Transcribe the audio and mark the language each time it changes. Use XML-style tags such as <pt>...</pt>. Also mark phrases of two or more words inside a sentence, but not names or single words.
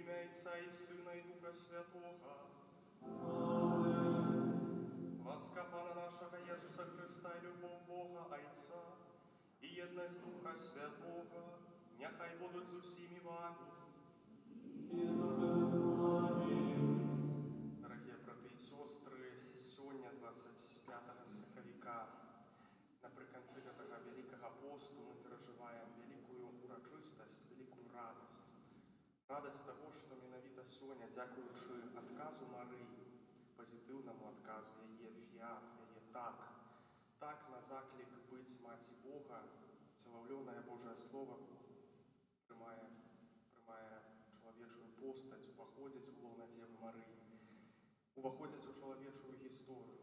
<ru>Отца и Сына и Духа Святого.</ru> <be>Ласка Пана</be> <ru>нашего Иисуса Христа и любовь Бога Отца и едность Духа Святого, нехай будут с усими вами. Дорогие браты и сестры, сегодня 25</ru> <be>сакавіка, напрыканцы гэтага</be> <ru>великого посту мы переживаем великую урачыстасць, великую радость. Радость того, что менавіта сегодня,</ru> <be>дзякуючы адказу Марыі,</be> <ru>позитивному отказу</ru> <be>яе фиат, яе так на заклик быть Маці Бога,</be> <ru>целовленное Божье Слово</ru> <be>прымае чалавечую постаць, уваходзіць у лона Девы Марыі, уваходзіць у чалавечую гісторыю.</be>